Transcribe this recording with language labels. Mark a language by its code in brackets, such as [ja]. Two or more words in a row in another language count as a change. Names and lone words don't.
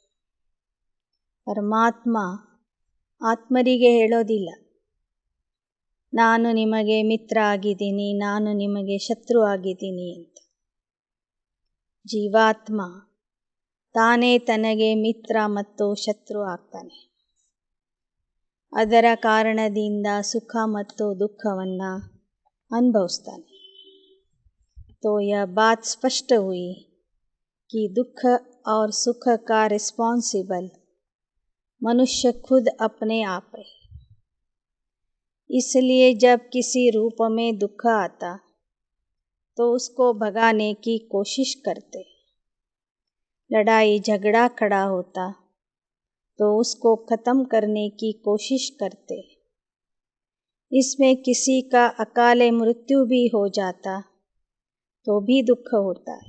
[kn] ಪರಮಾತ್ಮ ಆತ್ಮರಿಗೆ ಹೇಳೋದಿಲ್ಲ, ನಾನು ನಿಮಗೆ ಮಿತ್ರ ಆಗಿದ್ದೀನಿ, ನಾನು ನಿಮಗೆ ಶತ್ರು ಆಗಿದ್ದೀನಿ ಅಂತ. ಜೀವಾತ್ಮ ತಾನೇ ತನಗೆ ಮಿತ್ರ ಮತ್ತು ಶತ್ರು ಆಗ್ತಾನೆ. ಅದರ ಕಾರಣದಿಂದ ಸುಖ ಮತ್ತು ದುಃಖವನ್ನು ಅನುಭವಿಸ್ತಾನೆ. [hi] तो यह बात स्पष्ट हुई कि दुख और सुख का रिस्पॉन्सिबल मनुष्य खुद अपने आप है। इसलिए जब किसी रूप में दुख आता तो उसको भगाने की कोशिश करते, लड़ाई झगड़ा खड़ा होता तो उसको ख़त्म करने की कोशिश करते, इसमें किसी का अकाले मृत्यु भी हो जाता तो भी दुख होता है।